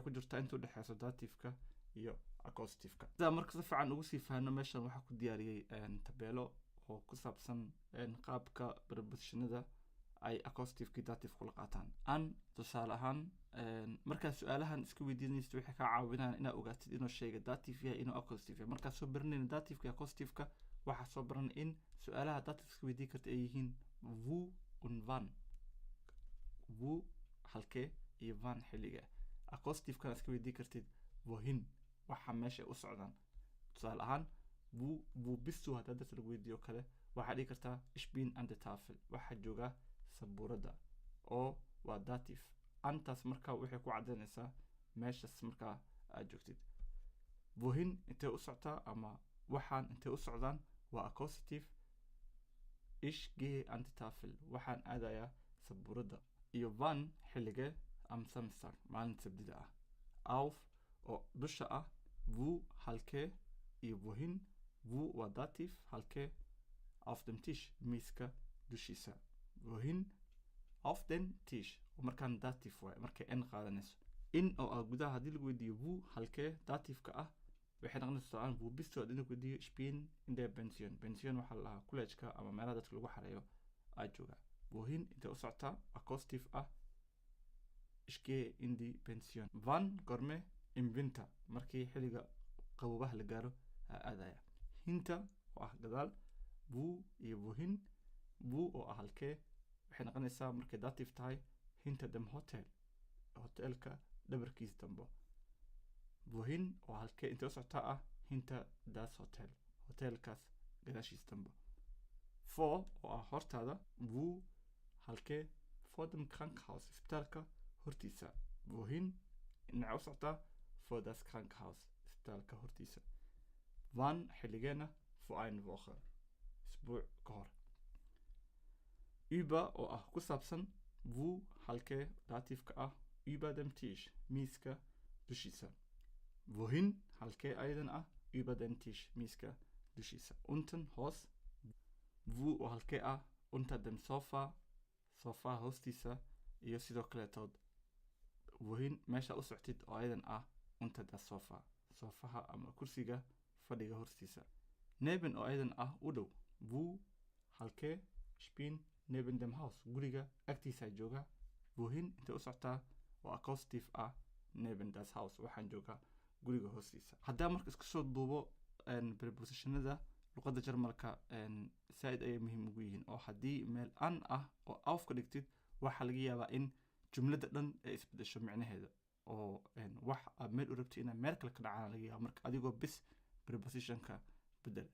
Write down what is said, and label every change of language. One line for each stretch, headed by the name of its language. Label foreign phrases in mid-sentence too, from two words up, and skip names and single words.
Somali: ku jirtaa inta u dhexeyso dativeka iyo accusativeka sidaa marka si fiican ugu sii faahno meeshan waxaa ku diyaariyey tabeelo oo ku saabsan qaabka prepositionada ay accusativekii dative kula qaataan an tusaale ahaan markaa su-aalahan iska weydiinaysid waxay kaa caawinayaan inaad ogaatid inuu shayga dative yahay inuu accusative yahay markaa soo baranayna dativeka iyo accusativeka waxaa soo baran in su-aalaha dative iska weydiin karta ay yihiin
German: wo und wann
Somali: wo halkee iyo wann xilliga accusativekana iska weydiin kartid wohin waxa meesha u socdaan tusaale ahaan
German: wo bist du
Somali: hadda dadka lagu weydiiyo kale waxaa dhihi kartaa
German: ich bin an der Tafel
Somali: waxaa jooga sabuurada oo waa dative antaas markaa waxay ku cadaynaysaa meeshaas markaa aad joogtid wohin intay u socotaa ama waxaan intay u socdaan waa accusative
German: ich gehe an der Tafel
Somali: waxaan aadayaa sabuurada iyo wann xilligee
German: am Samstag
Somali: maalinta sabtida ah auf oo dusha ah wo halkee iyo
German: wohin wo
Somali: waa dative halkee
German: auf dem Tisch
Somali: miiska dushiisa wohin
German: auf den Tisch
Somali: markaan dative waaye markay n qaadanayso in oo ah gudaha haddii lagu weydiiyo wo halkee dativeka ah waxay noqonaysaa
German: wo bist du
Somali: haddii lagu weydiiyo
German: ich bin in der Pension
Somali: waxaa la dhahaa college-ka ama meelaha dadka lagu xareeyo aad jooga wohin intay u socotaa accusative ah
German: ich gehe in die Pension
Somali: wann gorme
German: im winter
Somali: markii xilliga qabobaha la gaaro aadaya hinta oo ah gadaal wo iyo
German: wohin wo
Somali: oo ah halkee waxay noqonaysaa markay dative tahay
German: hinta dem
Somali: hotelka dhabarkiisa dambo wohin oo halkee intay u socotaa ah
German: hinta das
Somali: hotelkaas gadaashiisa dambo for oo ah hortaada wo halkee
German: for dem Krankenhaus
Somali: isbitaalka hortiisa wohin dhinaca u socotaa
German: for das Krankenhaus
Somali: isbitaalka hortiisa wann xilligeena
German: for eine Woche
Somali: isbuuc ka hor über oo ah ku saabsan wo halkee dativeka ah
German: über dem Tisch
Somali: miiska dushiisa wohin halkee ayadan ah
German: über den
Somali: Tisch miiska dushiisa unten hoos wo oo halkee ah
German: unter dem
Somali: sofa hoostiisa iyo sidoo kaleetood wohin meesha u soctid oo ayadan ah
German: unter das
Somali: sofaha ama kursiga fadhiga hoostiisa neben oo ayadan ah u dhow wo halkee
German: ich bin neben dem Haus
Somali: guriga agtiisa jooga wohin intay u socotaa oo accusative ah
German: neben das house
Somali: waxaan joogaa guriga hoostiisa. haddaan marka isku soo duubo prepositionada luqadda Jarmalka saaid ayay muhiim ugu yihiin, oo haddii meel an ah oo auf ka dhigtid waxaa laga yaabaa in jumlada dhan ay isbedesho micnaheeda, oo wax aad meel u rabtid inaad meel kale ka dhacaan laga yaaba marka adigoo bis prepositionka bedel.